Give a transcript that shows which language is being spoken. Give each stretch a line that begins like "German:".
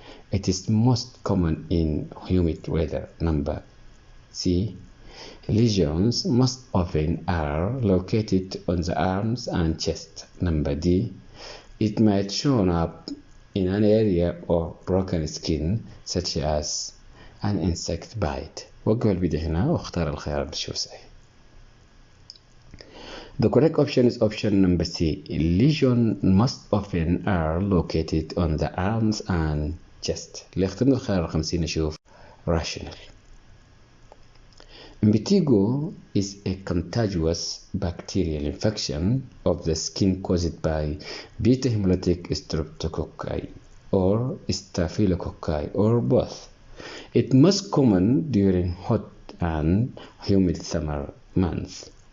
English: It is most common in humid weather. Number C. Lesions most often are located on the arms and chest. Number D. It might show up in an area of broken skin such as an insect bite.
Arabic: وقف الفيديو هنا واختار الخيار اللي تشوف صحيح.
English: The correct option is option number C. Lesions most often are located on the arms and chest.
Arabic: اللي اخترنا الخيار رقم C نشوف rational.
English: Impetigo is a contagious bacterial infection of the skin caused by beta hemolytic streptococci or staphylococci or both. It most common during hot and humid summer months.